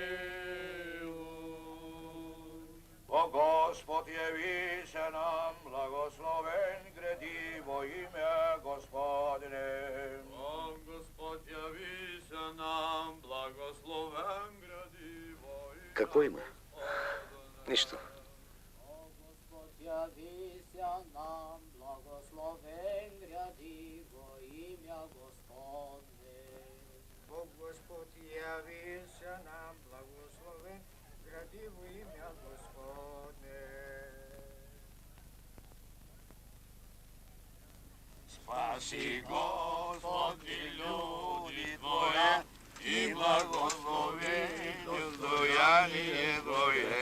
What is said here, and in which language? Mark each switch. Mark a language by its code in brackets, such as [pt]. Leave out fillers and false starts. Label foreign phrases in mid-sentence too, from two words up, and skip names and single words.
[cu] О Господ, явися нам, благословен гради во имя Господне. О Господь, явися нам, благословен гради во имя. [bg] Какво има? Нищо. [cu] О Господ, явися нам, благословен гради во имя Господне. Бог Господ, явися нам, благословен гради во имя Господне. Спаси, Господи, люди Твоя, и благослови достояние Твое.